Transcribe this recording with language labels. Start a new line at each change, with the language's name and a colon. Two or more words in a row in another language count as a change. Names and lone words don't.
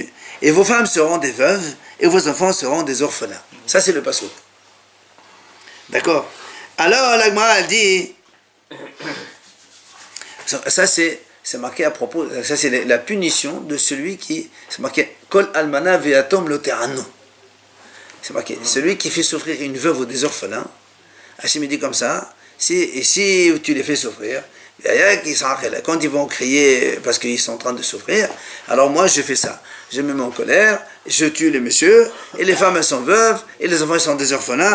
French: Et vos femmes seront des veuves et vos enfants seront des orphelins. Ça c'est le passouk. D'accord. Alors l'Agmara elle dit. Ça c'est marqué à propos. Ça c'est la punition de celui qui. C'est marqué
Hebrew: כל אלמנה ויתום לא תענון.
French: C'est marqué. Celui qui fait souffrir une veuve ou des orphelins. Hachem dit comme ça. Si tu les fais souffrir, quand ils vont crier parce qu'ils sont en train de souffrir, alors moi je fais ça. Je me mets en colère, je tue les messieurs, et les femmes elles sont veuves, et les enfants ils sont des orphelins.